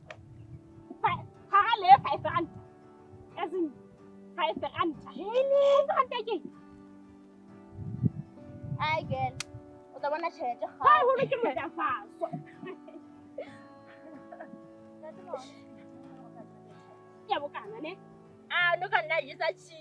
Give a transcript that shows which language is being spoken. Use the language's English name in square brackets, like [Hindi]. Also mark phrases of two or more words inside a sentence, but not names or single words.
[English] 5 rand. As in 5 rand. Really? 5 rand. Hi girl. [Northern Sotho] O tla bona tšhelete [English] Why would you make that fast? Yeah, what kind of name? Ah, look at that, you said she.